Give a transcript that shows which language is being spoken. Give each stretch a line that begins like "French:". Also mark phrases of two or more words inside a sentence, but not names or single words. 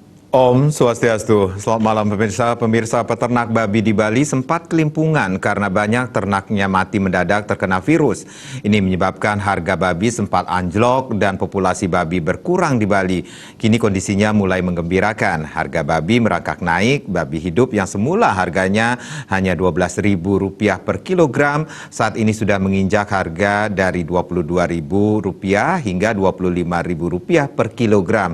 Balinese: Om Swastiastu,
Indonesian: selamat malam pemirsa. Pemirsa peternak babi di Bali sempat kelimpungan karena banyak ternaknya mati mendadak terkena virus. Ini menyebabkan harga babi sempat anjlok dan populasi babi berkurang di Bali. Kini kondisinya mulai menggembirakan. Harga babi merangkak naik, babi hidup yang semula harganya hanya Rp12.000 per kilogram, saat ini sudah menginjak harga dari Rp22.000 hingga Rp25.000 per kilogram.